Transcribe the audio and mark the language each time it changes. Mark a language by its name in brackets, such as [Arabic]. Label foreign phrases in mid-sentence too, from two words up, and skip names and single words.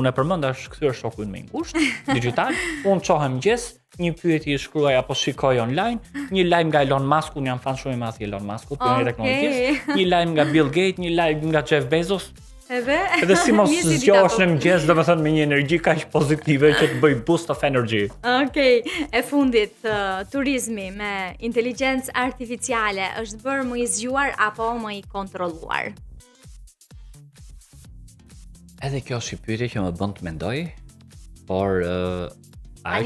[Albanian] Unë e përmenda kthyer shokun me ngushtë digital, unë çohem mëngjes, një pyetje shkruaj apo shikoj online, një lajm nga Elon Musk, unë jam fan shumë i madh i Elon Muskut, pioneri i teknologjisë, një lajm nga Bill Gates, një lajm nga Jeff Bezos. Edhe si mos Njësi dita zgjohesh po. në mëngjes, domethënë me një energji kaq pozitive që të bëj [English] boost of energy. [Albanian] Okej, e fundit, turizmi me inteligjencë artificiale është bërë më i zgjuar apo më i kontrolluar? Edhe kjo është një pyetje që më bën të mendoj, por ajo Tani,